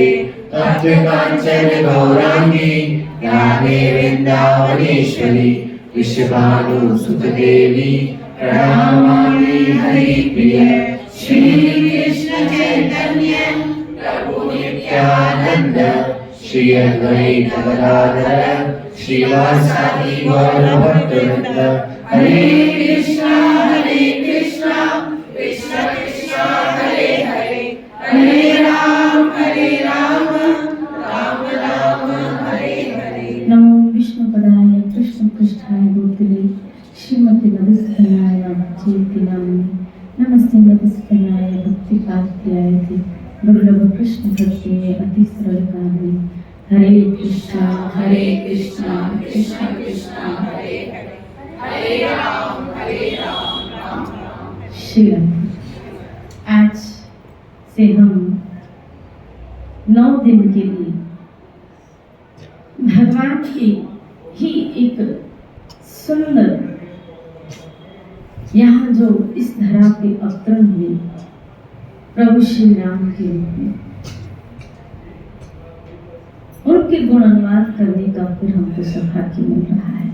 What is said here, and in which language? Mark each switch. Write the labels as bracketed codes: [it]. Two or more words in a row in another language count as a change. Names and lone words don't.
[sa] तप्त कांचन गौरांगी राधे वृंदावनेश्वरी विश्वभानुसुत देवी प्रणमामि हरिप्रिय। श्री कृष्ण चैतन्य प्रभु नित्यानंद श्री अद्वैत गदाधर श्रीवासादि गौर भक्तवृंद। हरे कृष्णा कृष्ण कृष्ण हरे हरे हरे राम राम राम हरे हरे। नमो विष्णुपदाय कृष्ण पृष्ठाय भूतले श्रीमती मधुसूदनाय चेति नामिने नमस्ते मधुसूदनाय भक्ति कात्यायते दुर्लभ कृष्ण भक्ति में अति सरल कामिनी। हरे कृष्णा कृष्ण कृष्ण हरे हरे हरे राम राम राम। [hi] श्री आज से हम 9 दिन के लिए भगवान की ही एक सुंदर यहाँ जो इस धरा पे अवतरण हुए प्रभु श्री राम के रूप में उनके गुण अनुवाद करने का फिर हमको सौभाग्य मिल रहा है।